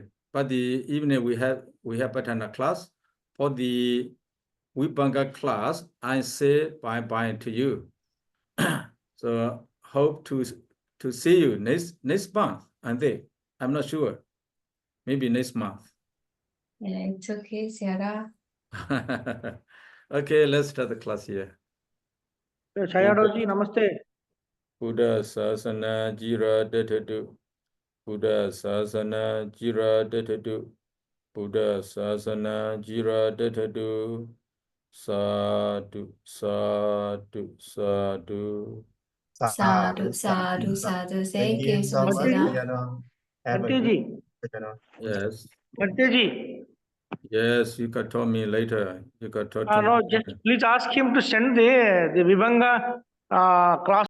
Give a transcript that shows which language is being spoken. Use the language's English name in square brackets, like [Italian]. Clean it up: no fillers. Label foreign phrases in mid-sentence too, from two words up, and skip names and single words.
[English] But the evening we have Patana class. For the Vibhaṅga class, I say bye-bye to you. So hope to see you next month. And I'm not sure. Maybe next month. Yeah, it's okay, Sayadaw. Okay, let's start the class here. [Hindi] Sayadaw ji, namaste. [Pali] Buddha Sasana Jira Detadu. Buddha Sasana Jira Detadu. Buddha Sasana Jira Detadu. Sadhu, sadhu, sadhu. Sadhu, sadhu, sadhu. [English] Thank you so much, much, Sayadaw. Sayadaw. Have a Bhante good ji, Sayadaw. Yes. Bhante ji. Yes, you can tell me later. You can talk to me No, later. just please ask him to send the Vibhaṅga class.